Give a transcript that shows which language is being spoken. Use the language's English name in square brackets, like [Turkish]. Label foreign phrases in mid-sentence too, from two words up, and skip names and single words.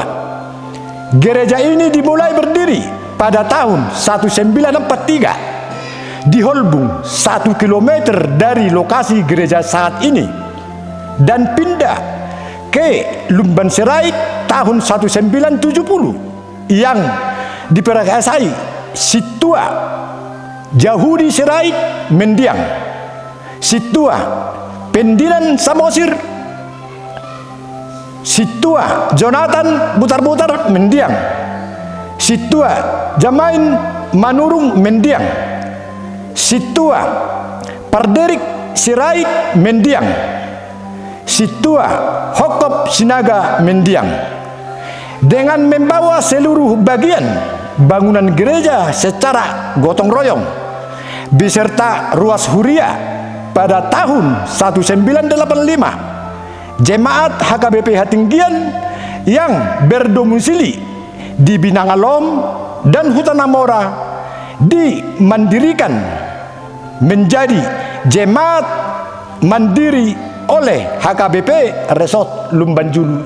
[Indonesian] Gereja ini dimulai berdiri pada tahun 1943 di Holbung, 1 kilometer dari lokasi gereja saat ini, dan pindah ke Lumban Serait tahun 1970 yang diperkasai Situa Yahudi Serait Mendiang, Situa Pendinan Samosir, Situa Jonathan Butar-Butar Mendiang, Situa Jamain Manurung Mendiang, Situa Parderik Sirait Mendiang, Situa Hokop Sinaga Mendiang, dengan membawa seluruh bagian bangunan gereja secara gotong royong beserta [Batak Toba] ruas huria [Indonesian] pada tahun 1985. Jemaat HKBP Hatinggian yang berdomisili di Binangalom dan Hutanamora dimandirikan menjadi jemaat mandiri oleh HKBP Resort Lumbanjulu.